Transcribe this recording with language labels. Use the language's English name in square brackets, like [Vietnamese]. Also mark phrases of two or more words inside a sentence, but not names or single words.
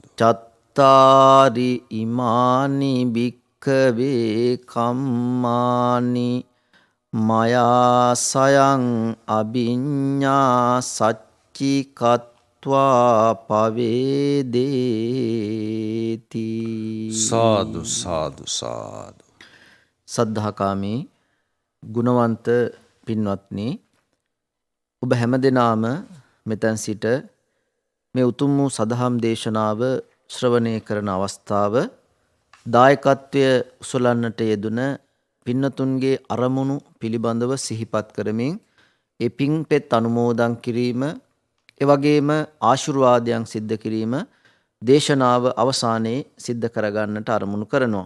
[Pali] චත්තාරි ඉමානි භික්ඛවේ කම්මානි මයා සයං අභිඤ්ඤා සච්චි කତ୍වා පවේදේති. සාදු සාදු සාදු. [Sinhala] සද්ධාකාමී ගුණවන්ත පින්වත්නි, ඔබ හැමදෙනාම මෙතෙන් සිට මේ උතුම් වූ සදහම් දේශනාව ශ්‍රවණය කරන අවස්ථාව දායකත්වය උසලන්නට යෙදුන පින්නතුන්ගේ අරමුණු පිළිබඳව සිහිපත් කරමින් ඒ පින්පෙත් අනුමෝදන් කිරීම, එවැගේම ආශිර්වාදයන් සිද්ධ කිරීම දේශනාව අවසානයේ සිද්ධ කරගන්නට අරමුණු කරනවා.